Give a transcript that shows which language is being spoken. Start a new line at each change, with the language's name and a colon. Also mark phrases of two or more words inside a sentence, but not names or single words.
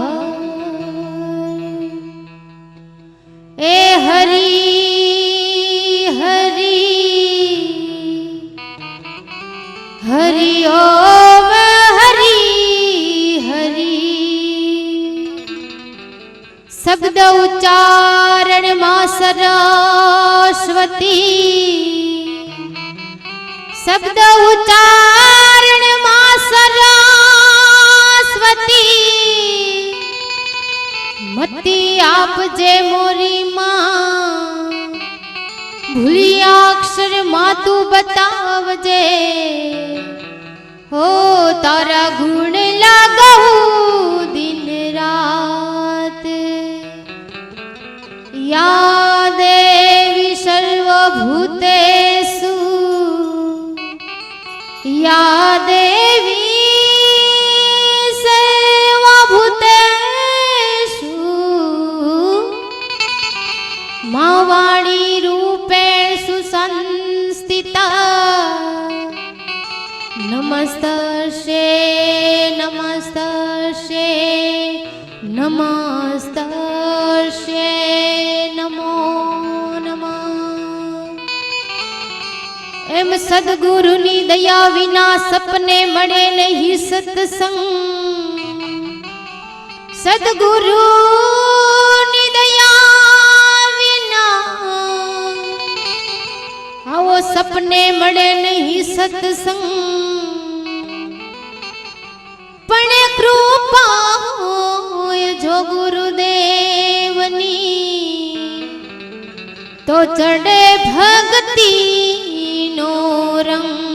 Gujarati: એ હરિ હરિ હરિ ઓમ હરિ હરિ। શબ્દ ઉચ્ચારણ માં સરસ્વતી, શબ્દ ઉચ્ચારણ માં સરસ્વતી। મતી આપ જે મોરી માં, ભૂલિયા અક્ષર માં તૂ બતાવજે। હો તારા ગુણ લગાઉ દિન રાત।
Sanskrit: या देवी सर्वभूतेषु, या देवी सर्वभूतेषु, मां वाणी रूपेषु संस्थिता। नमस्तस्यै नमस्तस्यै नमस्तस्यै नमो नमः।
Gujarati: એમ સદ્ગુરુની દયા વિના સપને મળે નહીં સત્સંગ। સદ્ગુરુની દયા વિના આવો સપને મળે નહીં સત્સંગ। પણ કૃપા હોય જો ગુરુદેવની, તો ચઢે ભક્તિ નો રંગ।